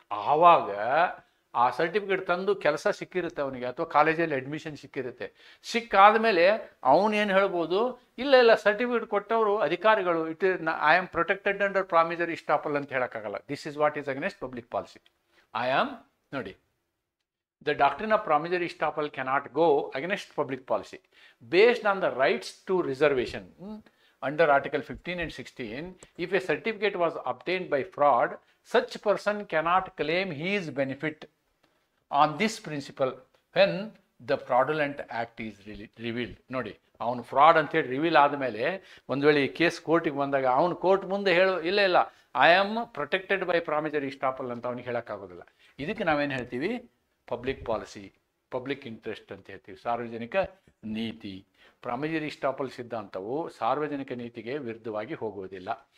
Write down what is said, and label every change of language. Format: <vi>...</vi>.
<kn>ಆವಾಗ ಆ ಸರ್ಟಿಫಿಕೇಟ್ ತಂದು ಕೆಲಸ ಸಿಕ್ಕಿರುತ್ತೆ ಅವನಿಗೆ, ಅಥವಾ ಕಾಲೇಜಲ್ಲಿ ಅಡ್ಮಿಷನ್ ಸಿಕ್ಕಿರುತ್ತೆ. ಸಿಕ್ಕಾದ ಮೇಲೆ ಅವನೇನು ಹೇಳ್ಬೋದು, ಇಲ್ಲ ಸರ್ಟಿಫಿಕೇಟ್ ಕೊಟ್ಟವರು ಅಧಿಕಾರಿಗಳು,</kn> <en>I am protected under promissory estoppel</en> <kn>ಅಂತ ಹೇಳೋಕ್ಕಾಗಲ್ಲ.</kn> <en>This is what is against public policy. ನೋಡಿ, the doctrine of promissory estoppel cannot go against public policy based on the rights to reservation under article 15 and 16. If a certificate was obtained by fraud, such person cannot claim his benefit on this principle when the fraudulent act is revealed.</en> <kn>ನೋಡಿ, ಅವನು fraud ಅಂತೇಳಿ reveal ಆದಮೇಲೆ ಒಂದು ವೇಳೆ ಈ case ಕೋರ್ಟಿಗೆ ಬಂದಾಗ ಅವನು ಕೋರ್ಟ್ ಮುಂದೆ ಇಲ್ಲ</kn> <en>I am protected by promissory estoppel</en> <kn>ಅಂತ ಅವನಿಗೆ ಹೇಳೋಕ್ಕಾಗೋದಿಲ್ಲ. ಇದಕ್ಕೆ ನಾವೇನು ಹೇಳ್ತೀವಿ, ಪಬ್ಲಿಕ್ ಪಾಲಿಸಿ ಪಬ್ಲಿಕ್ ಇಂಟ್ರೆಸ್ಟ್ ಅಂತ ಹೇಳ್ತೀವಿ, ಸಾರ್ವಜನಿಕ ನೀತಿ. ಪ್ರಾಮಿಜರಿ ಇಸ್ಟಾಪಲ್ ಸಿದ್ಧಾಂತವು ಸಾರ್ವಜನಿಕ ನೀತಿಗೆ ವಿರುದ್ಧವಾಗಿ ಹೋಗುವುದಿಲ್ಲ.</kn>